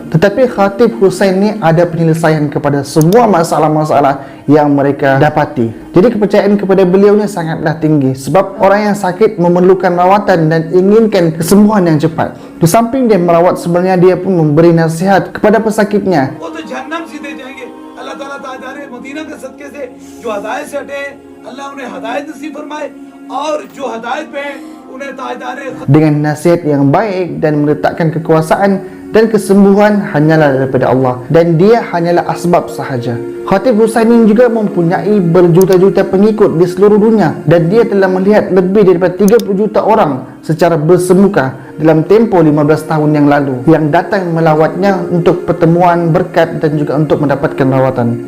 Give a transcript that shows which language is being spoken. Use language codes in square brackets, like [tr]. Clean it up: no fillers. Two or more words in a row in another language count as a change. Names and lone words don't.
[ms] Tetapi Habib Hussain ni ada penyelesaian kepada semua masalah-masalah yang mereka dapati. Jadi kepercayaan kepada beliau ni sangatlah tinggi sebab orang yang sakit memerlukan rawatan dan inginkan kesembuhan yang cepat. Di samping dia merawat, sebenarnya dia pun memberi nasihat kepada pesakitnya. [ur] وہ تو جہنم سیدھے جائیں گے۔ اللہ تعالیٰ تاجدارِ مدینہ کے صدقے سے جو ہدایت سے ہٹے، اللہ انہیں ہدایت نصیب فرمائے، اور جو ہدایت پہ ہیں، انہیں تاجدارِ [ms] Dengan nasihat yang baik dan meletakkan kekuasaan dan kesembuhan hanyalah daripada Allah, dan dia hanyalah asbab sahaja. Khatib Husaini juga mempunyai berjuta-juta pengikut di seluruh dunia, dan dia telah melihat lebih daripada 30 juta orang secara bersemuka dalam tempoh 15 tahun yang lalu yang datang melawatnya untuk pertemuan berkat dan juga untuk mendapatkan rawatan.